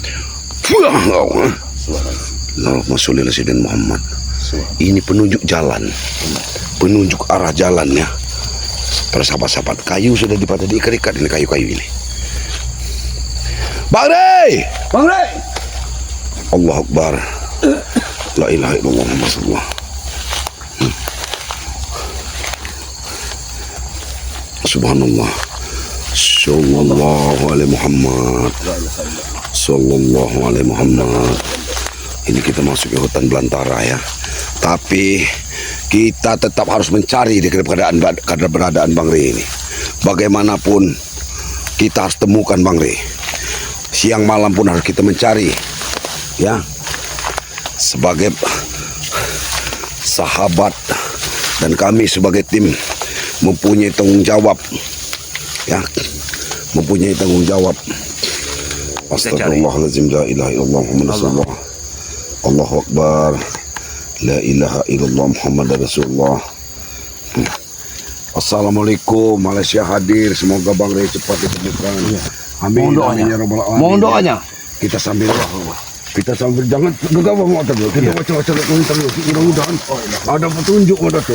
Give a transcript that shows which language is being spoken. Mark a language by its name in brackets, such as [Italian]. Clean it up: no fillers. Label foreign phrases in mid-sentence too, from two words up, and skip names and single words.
[Arabic] اللهم صل على سيدنا محمد. [Indonesian] Ini penunjuk jalan, penunjuk arah jalannya. Para sahabat-sahabat, kayu sudah diikat-ikat ini kayu-kayu ini. Bang Rey! Bang Rey! [Arabic] الله أكبر. لا إله إلا الله محمد رسول الله. سبحان الله. صلى الله عليه محمد. صلى الله عليه محمد. [Indonesian] Ini kita masuk ke hutan belantara ya. Tapi kita tetap harus mencari di keberadaan Bang Rey ini. Bagaimanapun kita harus temukan Bang Rey. Siang malam pun harus kita mencari. Ya. Sebagai sahabat dan kami sebagai tim mempunyai tanggung jawab. Ya. Mempunyai tanggung jawab. [Arabic] أستغفر الله العظيم, لا إله إلا الله محمد رسول الله. الله أكبر. لا إله إلا الله محمد رسول الله. [Indonesian] Assalamualaikum, Malaysia hadir. Semoga Bang Rey cepat ditemukan. Amin. Mohon doanya. [Arabic] آمين يا رب العالمين. [Indonesian] Mohon doanya. Kita sambil jangan gegabah mau terus. Kita baca-baca komentar dulu. Mudah-mudahan ada petunjuk Datuk.